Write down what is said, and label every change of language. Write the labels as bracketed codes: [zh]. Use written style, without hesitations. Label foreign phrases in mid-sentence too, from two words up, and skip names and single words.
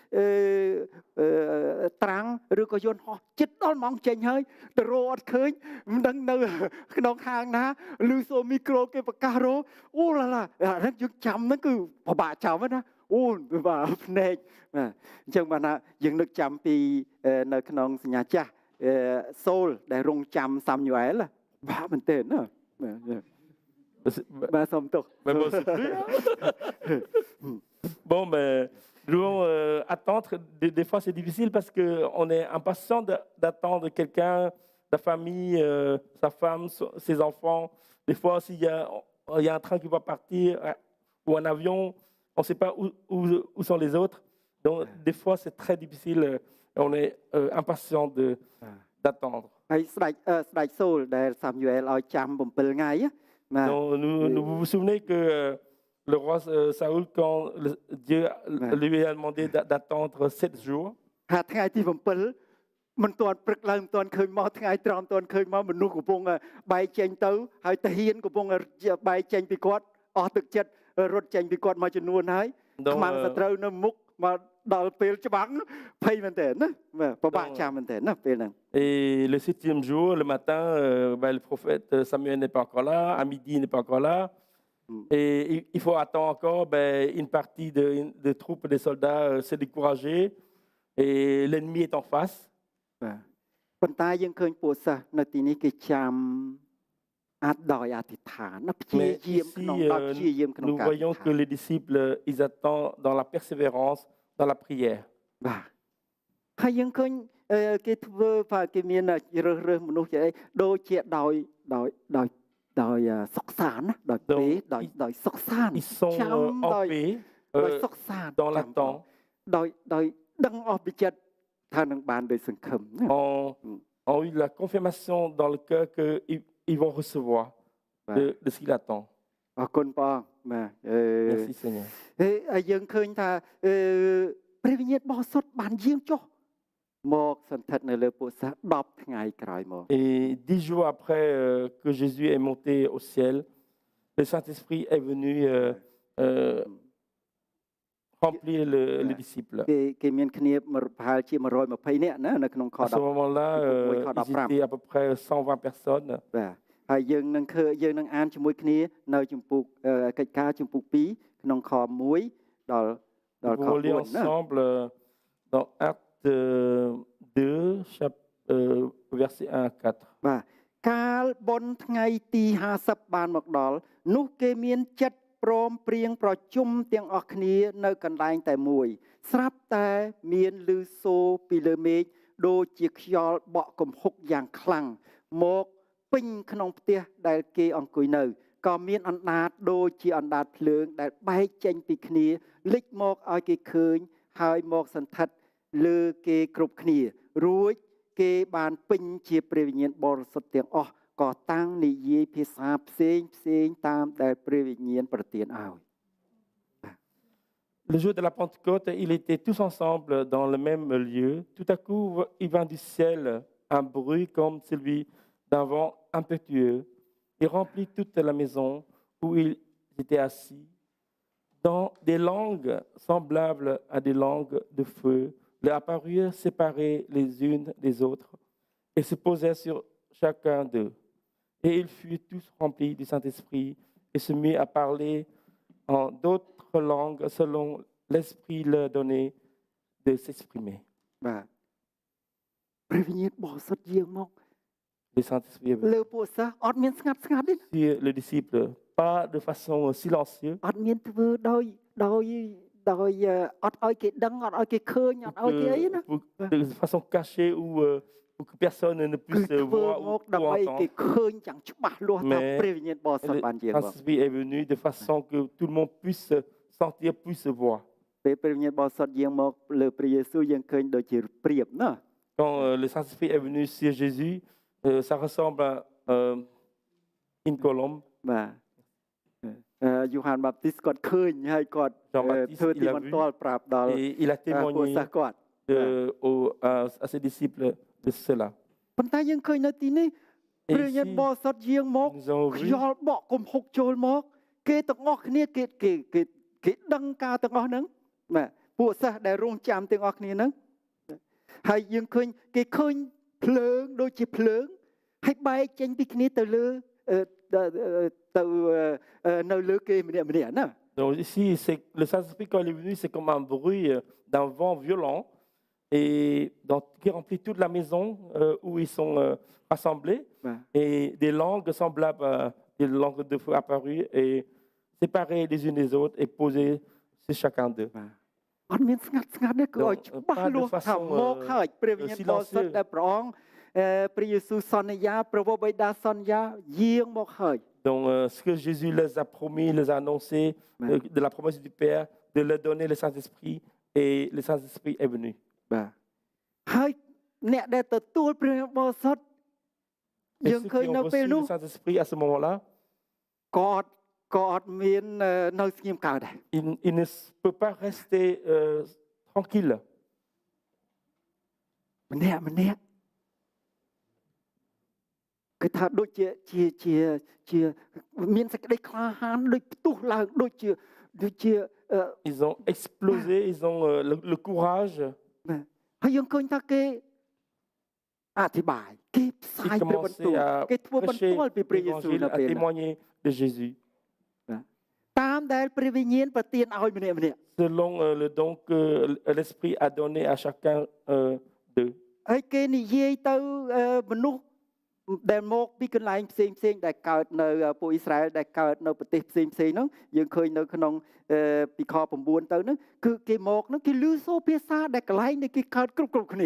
[km] ត្រាំងឬក៏យន្តហោះចិត្តដល់ម៉ោងចេញហើយទៅរកអត់ឃើញមិនដឹងនៅក្នុងហាងណាឬសូមីក្រូគេប្រកាសរកអូឡាឡាអាហ្នឹងយើងចាំហ្នឹងគឺពិបាកចាំណាអូបាទភ្នែកបាទអញ្ចឹងបានថាយើងនឹកចាំពីនៅក្នុងសញ្ញាចាស់សូលដែលរងចាំសាំយូអែលបាទមែនទេណាបាទសូមទោស [fr] Bon, mais nous devons attendre. Des fois, c'est difficile parce qu'on est impatient d'attendre quelqu'un, sa famille, sa femme, ses enfants. Des fois, s'il y a un train qui va partir ou un avion, on ne sait pas où sont les autres. Donc, des fois, c'est très difficile. On est impatient d'attendre. [km] ហើយស្ដេចសូលដែលសាមយូអែលឲ្យចាំ7ថ្ងៃណា [fr] Donc, vous vous souvenez que le roi Saoul, quand Dieu lui a demandé d'attendre 7 jours, [km] ថាថ្ងៃទី7មិនទាន់ព្រឹកឡើងមិនទាន់ឃើញមកថ្ងៃត្រង់មិនទាន់ឃើញមកមនុស្សកំពុងបែកចេញទៅហើយតាហ៊ានកំពុងបែកចេញពីគាត់អស់ទឹកចិត្តរត់ចេញពីគាត់មកចំនួនហើយ [fr] Donc, [km] ខ្មាំងសត្រូវនៅមុខមកដល់ពេលច្បាំងភ័យមែនតើណាបាទពិបាកចាំមែនតើណាពេលហ្នឹង [fr] et le 7e jour, le matin, le prophète Samuel n'est pas encore là, à midi, il n'est pas encore là. Et il faut attendre encore une partie de troupes, des soldats se décourager et l'ennemi est en face. [km] បាទប៉ុន្តែយើងឃើញពួកសិស្សនៅទីនេះគេចាំអាចដោយអធិដ្ឋានណាព្យា [fr] Mais [km] យាម [fr] ici, [km] ក្នុងដល់ព្យាយាមក្នុង [fr] nous [km] ការ [fr] voyons que les disciples, ils attendent dans la persévérance, dans la prière. [km] បាទហើយយើងឃើញគេធ្វើបាទគេមានរើសមនុស្សជាអីដូចជាដោយសុខសាន្តណាដោយពេលដោយសុខសាន្ត [fr] Ils sont [km] ចាំ [fr] en [km] ដោយ [fr] paix [km] ដោយសុខសាន្ត [fr] dans l'attente, [km] ដោយដឹងអស់ពីចិត្តថានឹងបានដោយសង្ឃឹមណា [fr] ont eu la confirmation dans le cœur qu'ils vont recevoir de ce qu'ils attendent. [km] អរគុណព្រះអង្គបាទ [fr] Merci Seigneur. [km] ហើយយើងឃើញថាព្រះវិញ្ញាណបរិសុទ្ធបានយាងចុះមកសន្ធិដ្ឋនៅលើពួកសិស្ស10ថ្ងៃក្រោយមក [fr] Et 10 jours après que Jésus est monté au ciel, le Saint-Esprit est venu remplir les disciples. [km] គេមានគ្នាប្រហែលជា120នាក់ណានៅក្នុងខ [fr] À ce 10 moment-là, ils étaient à peu près 120 personnes. [km] បាទហើយយើងនឹងអានជាមួយគ្នានៅជំពូកកិច្ចការជំពូក2ក្នុងខ1ដល់ [fr] Nous [km] ខ [fr] pouvons lire [km] 4ណា [fr] ensemble dans Acte 2, versets 1 à 4. [km] បាទកាលបុណ្យថ្ងៃទី50បានមកដល់នោះគេមានចិត្តព្រមព្រៀងប្រជុំទាំងអស់គ្នានៅកន្លែងតែមួយ ស្រាប់តែមានឮសូរពីលើមេឃដូចជាខ្យល់បក់គំហុកយ៉ាងខ្លាំងមកពេញក្នុងផ្ទះដែលគេអង្គុយនៅក៏មានអណ្ដាតដូចជាអណ្ដាតភ្លើងដែលបែកចេញពីគ្នាលិចមកឲ្យគេឃើញហើយមកសន្ធិដ្ឋលើគេគ្រប់គ្នារួចគេបានពេញជាព្រះវិញ្ញាណបរិសុទ្ធទាំងអស់ក៏តាំងនិយាយភាសាផ្សេងតាមដែលព្រះវិញ្ញាណប្រទានឲ្យ [fr] Le jour de la Pentecôte, ils étaient tous ensemble dans le même lieu. Tout à coup, il vint du ciel un bruit comme celui d'un vent impétueux. Il remplit toute la maison où ils étaient assis. Dans des langues semblables à des langues de feu, leur apparurent séparées les unes des autres et se posèrent sur chacun d'eux. Et ils furent tous remplis du Saint-Esprit et se mirent à parler en d'autres langues selon l'Esprit leur donnait de s'exprimer. [km] បាទព្រះវិញ្ញាណបរិសុទ្ធយាងមក [fr] Le Saint-Esprit est venu. [km] លើពួកសិស្សអត់មានស្ងាត់ទេ [fr] Si le disciple, pas de façon silencieuse, [km] អត់មានធ្វើដោយអត់ឲ្យគេដឹងអត់ឲ្យគេឃើញអត់ឲ្យគេអីណា [fr] de façon cachée ou pour que personne ne [km] គឺ [fr] puisse [km] ធ្វើ [fr] voir [km] មក [fr] ou [km] ដើម្បីគេ [fr] entendre. [km] ឃើញយ៉ាងច្បាស់លាស់ថាព្រះវិញ្ញាណបរិសុទ្ធបានយាង [fr] Le [km] មក [fr] Saint-Esprit est venu de façon que tout le monde puisse sentir, puisse voir. [km] ពេលព្រះវិញ្ញាណបរិសុទ្ធយាងមកលើព្រះយេស៊ូវយើងឃើញដូចជាព្រាបណា [fr] Quand le Saint-Esprit est venu sur Jésus, ça ressemble à une colombe. [km] បាទយូហានបាបទីសគាត់ឃើញហើយគាត់ [fr] Jean-Baptiste, [km] ធ្វើទី [fr] il a [km] បន្ [fr] vu [km] ទាល់ប្រាប់ដល់ [fr] et il a [km] ពួក [fr] témoigné [km] សិស្សគាត់ [fr] à ses disciples de cela. [km] ប៉ុន្តែយើងឃើញនៅទីនេះ [fr] Et [km] ព្រះវិញ្ញាណ [fr] ici, [km] បរិសុទ្ធយាងមក [fr] nous avons [km] ខ្ [fr] vu [km] យល់បក់គំហុកចូលមកគេទាំងអស់គ្នាគេដឹងការទាំងអស់ហ្នឹងបាទពួកសិស្សដែលរងចាំទាំងអស់គ្នាហ្នឹងហើយយើងឃើញគេឃើញភ្លើងដូចជាភ្លើងហើយបែកចេញពីគ្នាទៅលើនៅលើគេម្នាក់ណា [fr] Donc ici, le Saint-Esprit, quand il est venu, c'est comme un bruit d'un vent violent et qui remplit toute la maison où ils sont rassemblés. Et des langues semblables à des langues de feu apparues et séparées les unes des autres et posées sur chacun d'eux. [km] អត់មានស្ងាត់ទេគឺឲ្យច្បាស់លាស់ថាមកហើយព្រះវិញ្ញាណបរិសុទ្ធដែលព្រះអង្គព្រះយេស៊ូវសន្យាព្រះវរបិតាសន្យាយាងមកហើយ [fr] Donc, ce que Jésus les a promis, les a annoncé, de la promesse du Père, de leur donner le Saint-Esprit, et le Saint-Esprit est venu. [km] បាទហើយអ្នកដែលទទួលព្រះបរិសុទ្ធ [fr] Et [km] យើង [fr] ceux [km] ឃើញ [fr] qui [km] នៅ [fr] ont [km] ពេល [fr] reçu [km] នោះ [fr] le Saint-Esprit à ce moment-là, [km] ក៏អត់មាននៅស្ងៀមកើតដែរ [fr] il ne peut pas rester tranquille. [km] ម្នាក់គឺថាដូចជាមានសេចក្តីក្លាហានដូចផ្ទុះឡើងដូចជា [fr] Ils ont explosé, ils ont le courage. [km] បាទហើយយើងឃើញថាគេអធិប្បាយគេផ្សាយ [fr] Ils [km] ព្រះបន្ទូល [fr] commençaient à [km] គេធ្វើបន្ [fr] prêcher [km] ទាល់ពីព្រះយេស៊ូវ [fr] l'évangile, [km] នៅ [fr] à [km] ពេលហ្នឹង [fr] témoigner de Jésus, [km] តាមដែលព្រះវិញ្ញាណប្រទានឲ្យម្នាក់ៗ [fr] selon le don que l'Esprit a donné à chacun d'eux. [km] ហើយគេនិយាយទៅមនុស្សដែលមកពីកន្លែងផ្សេងដែលកើតនៅពួកអ៊ីស្រាអែលដែលកើតនៅប្រទេសផ្សេងហ្នឹងយើងឃើញនៅក្នុងពីខ9ទៅហ្នឹងគឺគេមកហ្នឹងគេឮសូរភាសាដែលកន្លែងដែលគេកើតគ្រប់គ្នា